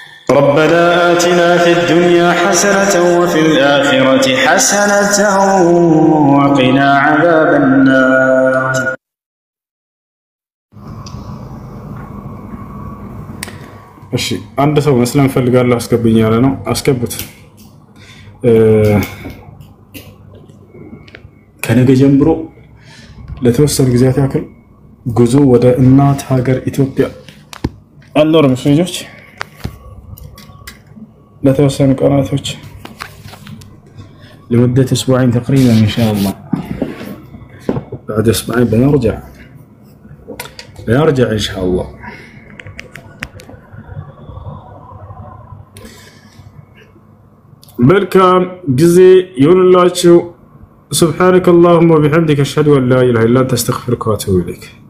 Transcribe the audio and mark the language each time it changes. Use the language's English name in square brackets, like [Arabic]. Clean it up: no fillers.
[Arabic] ربنا آتنا في الدنيا حسنة وفي الآخرة حسنة وقنا عذاب النار. [Amharic] እሺ አንድ ሰው መስለም ፈልጋለሁ አስገብኝ ያለ ነው። አስገቡት። ከነገ ጀምሮ ለተወሰኑ ጊዜያት ያክል ጉዞ ወደ እናት ሀገር ኢትዮጵያ አልኖርም ልጆች ለተወሰኑ ቀናቶች [Arabic] لمدة أسبوعين تقريبا إن شاء الله. بعد أسبوعين بنرجع إن شاء الله. [Amharic] መልካም ጊዜ ይሁንላችሁ። [Arabic] سبحانك اللهم وبحمدك أشهد أن لا إله إلا أنت أستغفرك وأتوب إليك.